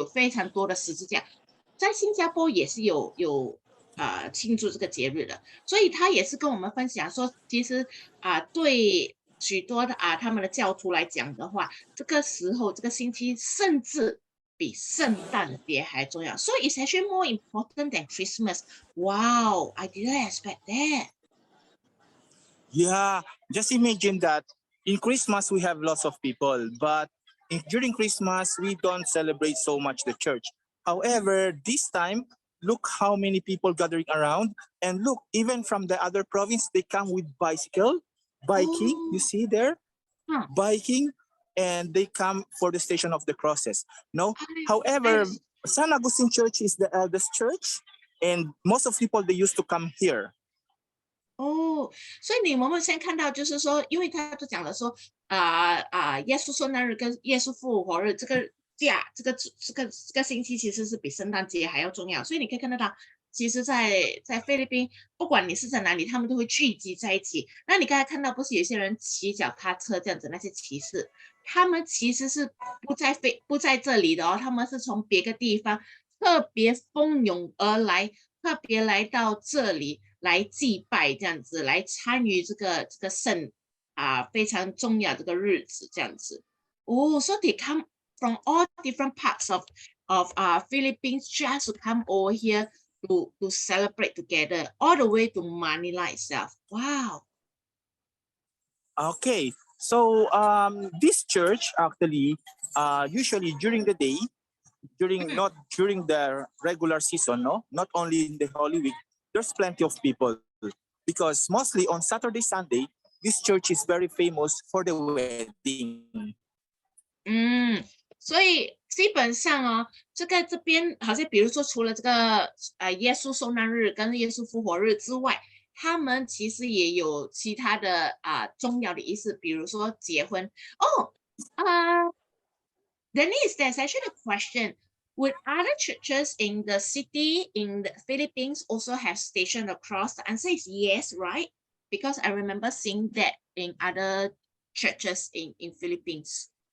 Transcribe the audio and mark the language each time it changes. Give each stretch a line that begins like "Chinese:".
Chinese: 常多的十字架，在新加坡也是有庆祝这个节日的，所以他也是跟我们分享说，其实对许多的他们的教徒来讲的话，这个时候这个星期甚至比圣诞节还重要。
English: So it's actually more important than Christmas. Wow, I didn't expect that. Yeah, just imagine that in Christmas we have lots of people, but during Christmas we don't celebrate so much the church. However, this time, look how many people gathering around, and look, even from the other province, they come with biking, you see there, biking, and they come for the Station of the Crosses. However, San Agustin Church is the eldest church, and most of people, they used to come here.
Chinese: 所以你们先看到就是说，因为他就讲了说耶稣受难日跟耶稣复活日这个星期其实是比圣诞节还要重要，所以你可以看得到，其实在菲律宾，不管你是在哪里，他们都会聚集在一起。那你刚才看到不是有些人骑脚踏车这样子，那些骑士，他们其实是不在这里的哦，他们是从别个地方特别蜂拥而来，特别来到这里来祭拜这样子，来参与这个圣非常重要这个日子这样子。
English: So they come from all different parts of Philippines just to come over here to celebrate together, all the way to Manila itself. Wow. Okay, so this church actually usually during the day, not during the regular season, not only in the Holy Week, there's plenty of people, because mostly on Saturday, Sunday, this church is very famous for the wedding.
Chinese: 所以基本上这边好像比如说除了这个耶稣受难日跟耶稣复活日之外，他们其实也有其他的重要的仪式，比如说结婚。
English: Denise, there's actually a question. Would other churches in the city in the Philippines also have Station of the Cross? The answer is yes, right? Because I remember seeing that in other churches in Philippines.